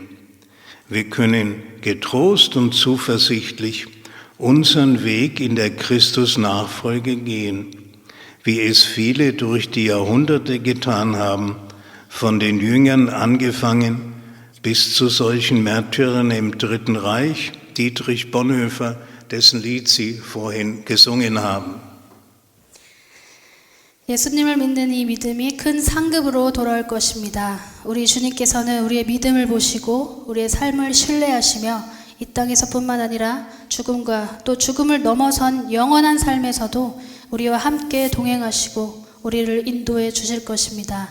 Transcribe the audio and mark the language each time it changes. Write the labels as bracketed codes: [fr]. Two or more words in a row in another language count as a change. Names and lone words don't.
[de] Wir können getrost und zuversichtlich unseren Weg in der Christus-Nachfolge gehen, wie es viele durch die Jahrhunderte getan haben, von den Jüngern angefangen bis zu solchen Märtyrern im Dritten Reich, Dietrich Bonhoeffer, dessen Lied Sie vorhin gesungen haben. [ko] 예수님을 믿는 이 믿음이 큰 상급으로 돌아올 것입니다. 우리 주님께서는 우리의 믿음을 보시고 우리의 삶을 신뢰하시며 이 땅에서뿐만 아니라 죽음과 또 죽음을 넘어선 영원한 삶에서도 우리와 함께 동행하시고 우리를 인도해 주실 것입니다.